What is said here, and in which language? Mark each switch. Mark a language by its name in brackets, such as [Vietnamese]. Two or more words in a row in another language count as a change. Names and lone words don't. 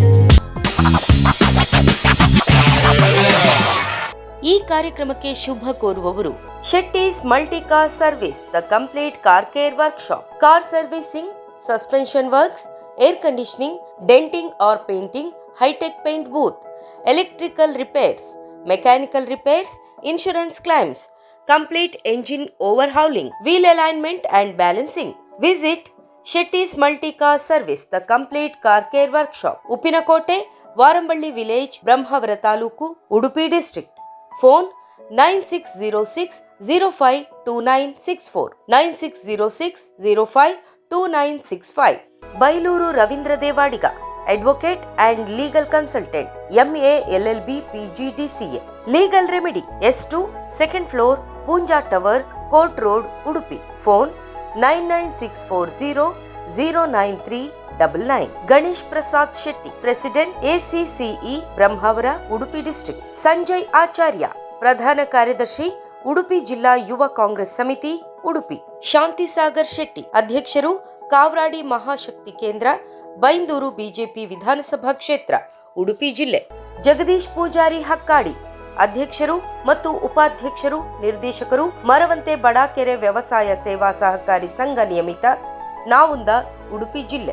[Kannada] ಈ ಕಾರ್ಯಕ್ರಮಕ್ಕೆ ಶುಭ ಕೋರುವವರು [English] ಶೆಟ್ಟೀಸ್ ಮಲ್ಟಿ ಕಾರ್ ಸರ್ವಿಸ್, the complete car care workshop, car servicing, suspension works, air conditioning, denting or painting, hi-tech paint booth, electrical repairs, mechanical repairs, insurance claims, complete engine overhauling, wheel alignment and balancing. Visit Shetty's Multi-Car Service, the complete car care workshop. Uppinakote, Varamballi Village, Brahmavara Taluku, Udupi District. Phone 9606-052964, 9606-052965. Bailuru Ravindra Devadiga, Advocate and Legal Consultant, MA LLB PG DCA. Legal Remedy, S2, second floor, Punja Tower, Court Road, Udupi. Phone 99640-09399. Ganesh Prasad Shetty, President, ACCE, Brahmavara, Udupi District. [Kannada] Sanjay Acharya, ಪ್ರಧಾನ ಕಾರ್ಯದರ್ಶಿ, Udupi Jilla Yuva Congress Samiti, Udupi. Shanti Sagar Shetty, Adhyaksharu, ಕಾವ್ರಾಡಿ ಮಹಾಶಕ್ತಿ ಕೇಂದ್ರ, ಬೈಂದೂರು ಬಿಜೆಪಿ ವಿಧಾನಸಭಾ ಕ್ಷೇತ್ರ, ಉಡುಪಿ ಜಿಲ್ಲೆ. ಜಗದೀಶ್ ಪೂಜಾರಿ ಹಕ್ಕಾಡಿ, ಅಧ್ಯಕ್ಷರು ಮತ್ತು ಉಪಾಧ್ಯಕ್ಷರು, ನಿರ್ದೇಶಕರು, ಮರವಂತೆ ಬಡಾಕೆರೆ ವ್ಯವಸಾಯ ಸೇವಾ ಸಹಕಾರಿ ಸಂಘ ನಿಯಮಿತ, ನಾವುಂದ, ಉಡುಪಿ ಜಿಲ್ಲೆ.